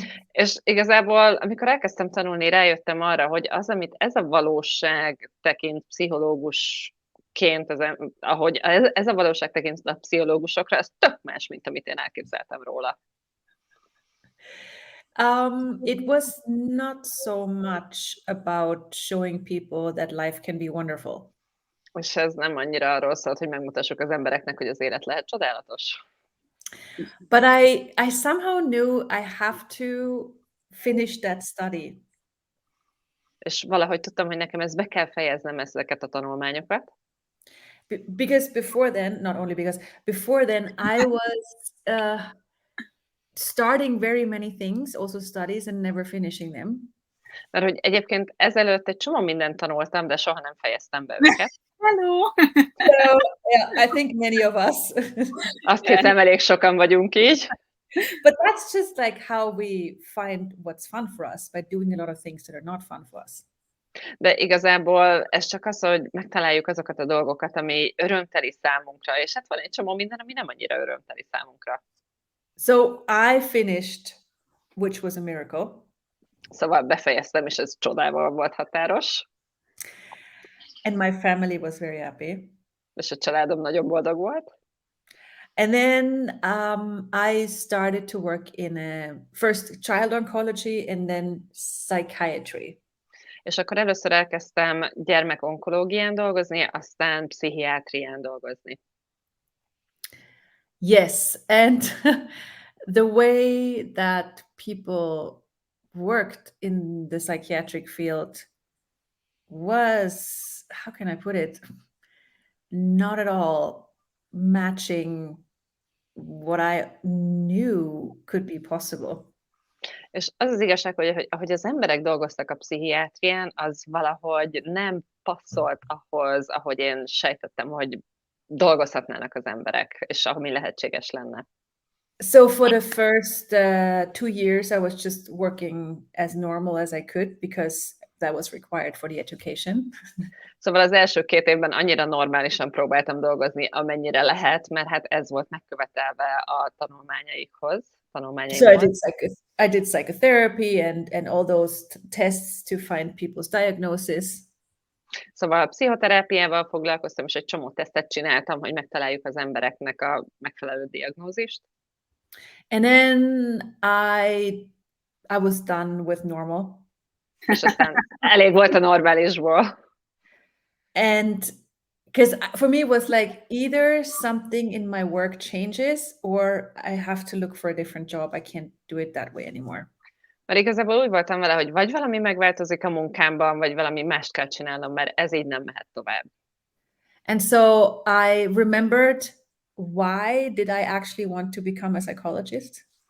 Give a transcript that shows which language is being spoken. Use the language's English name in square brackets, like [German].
[Hungarian] És igazából, amikor elkezdtem tanulni, rájöttem arra, hogy az, amit ez a valóság tekint pszichológusként, ahogy ez a valóság tekint a pszichológusokra, ez tök más, mint amit én elképzeltem róla. [English] It was not so much about showing people that life can be wonderful. [Hungarian] És ez nem annyira arról szólt, hogy megmutassuk az embereknek, hogy az élet lehet csodálatos. [English] But I somehow knew I have to finish that study. [Hungarian] És valahogy tudtam, hogy nekem ezt be kell fejeznem, ezeket a tanulmányokat. [English] Because before then I was starting very many things, also studies, and never finishing them. [Hungarian] Mert hogy egyébként ezelőtt egy csomó mindent tanultam, de soha nem fejeztem be őket. [English] Hello! So, yeah, I think many of us. [Hungarian] Azt hiszem, elég sokan vagyunk így. [English] But that's just how we find what's fun for us, by doing a lot of things that are not fun for us. [Hungarian] De igazából ez csak az, hogy megtaláljuk azokat a dolgokat, ami örömteli számunkra, és hát van egy csomó minden, ami nem annyira örömteli számunkra. [English] So I finished, which was a miracle. [Hungarian] Szóval befejeztem, és ez csodával volt határos. [English] And my family was very happy. [Hungarian] És a családom nagyon boldog volt. [English] And then I started to work in first child oncology and then psychiatry. [Hungarian] És akkor először elkezdtem gyermekonkológián dolgozni, aztán pszichiátrián dolgozni. [English] Yes, and the way that people worked in the psychiatric field was, how can I put it, not at all matching what I knew could be possible. [Hungarian] És az az igazság, hogy ahogy az emberek dolgoztak a pszichiátrián, az valahogy nem passzolt ahhoz, ahogy én sejtettem, hogy dolgozhatnának az emberek, és ami lehetséges lenne. [English] So for the first 2 years, I was just working as normal as I could because that was required for the education. [Hungarian] Szóval az első 2 évben annyira normálisan próbáltam dolgozni, amennyire lehet, mert hát ez volt megkövetelve a tanulmányaimhoz. [English] So I did psychotherapy and all those tests to find people's diagnosis. [Hungarian] Szóval a pszichoterápiával foglalkoztam, és egy csomó tesztet csináltam, hogy megtaláljuk az embereknek a megfelelő diagnózist. [English] And then I was done with normal. [Hungarian] És aztán elég volt a normálisból. [English] And because for me it was like either something in my work changes or I have to look for a different job. I can't do it that way anymore. [Hungarian] Mert igazából úgy voltam vele, hogy vagy valami megváltozik a munkámban, vagy valami mást kell csinálnom, mert ez így nem mehet tovább. [English] And so I remembered, why did I actually want to become a psychologist?